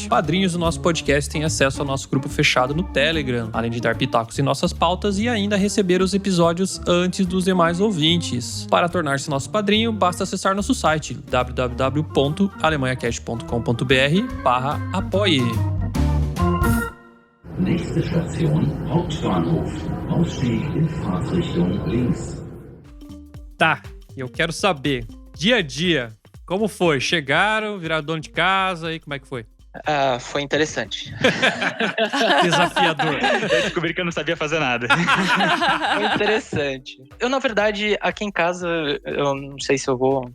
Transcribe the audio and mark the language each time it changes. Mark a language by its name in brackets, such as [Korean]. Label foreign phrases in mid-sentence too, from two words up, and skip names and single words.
[Portuguese] Padrinhos do nosso podcast têm acesso ao nosso grupo fechado no Telegram, além de dar pitacos em nossas pautas e ainda receber os episódios antes dos demais ouvintes. Para tornar-se nosso padrinho, basta acessar nosso site www.alemanhacast.com.br/apoie. [German] Nächste Station, Hauptbahnhof. Ausstieg in Fahrtrichtung links. [Portuguese] Tá, eu quero saber, dia a dia, como foi? Chegaram, viraram dono de casa e como é que foi? Foi interessante. Desafiador. Eu descobri que eu não sabia fazer nada. Foi interessante. Eu, na verdade, aqui em casa, eu não sei se eu vou...